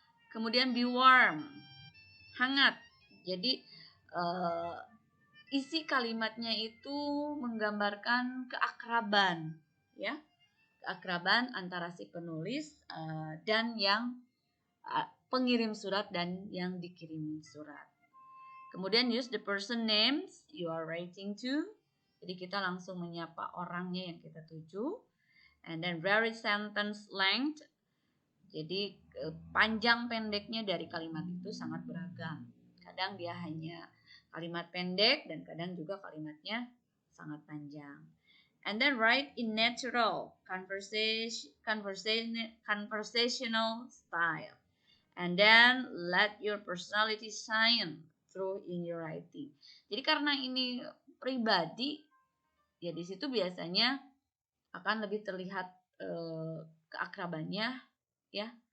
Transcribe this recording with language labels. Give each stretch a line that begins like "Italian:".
Indonesian: Kemudian
English: be warm,
Indonesian: hangat. Jadi isi kalimatnya itu menggambarkan keakraban, ya, keakraban antara si penulis dan yang pengirim surat dan yang dikirim surat.
English: Kemudian use the person names you are writing to.
Indonesian: Jadi kita langsung menyapa orangnya yang kita tuju.
English: And then vary sentence length.
Indonesian: Jadi panjang pendeknya dari kalimat itu sangat beragam. Kadang dia hanya kalimat pendek dan kadang juga kalimatnya sangat panjang.
English: And then write in natural conversational style. And then let your personality shine through in your writing.
Indonesian: Jadi karena ini pribadi, ya di situ biasanya akan lebih terlihat keakrabannya, ya.